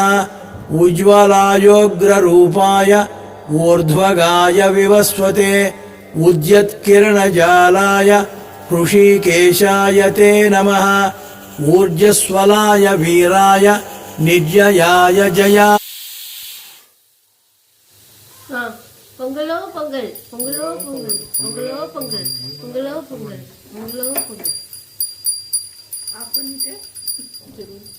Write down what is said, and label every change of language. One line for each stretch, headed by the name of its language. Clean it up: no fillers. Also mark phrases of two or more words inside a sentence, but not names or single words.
Sanskrit: उज्ज्वलायोग्ररूपाय ऊर्ध्वगाय विवस्वते उद्यत्किरणजालाय हृषीकेशाय ते नमः। ऊर्जस्वलाय वीराय निर्जयाय जया।
Telugu: పొంగలో పొంగల్ పొంగలో పొంగల్ పొంగలో పొంగల్ పొంగలో పొంగల్ పొంగలో పొంగల్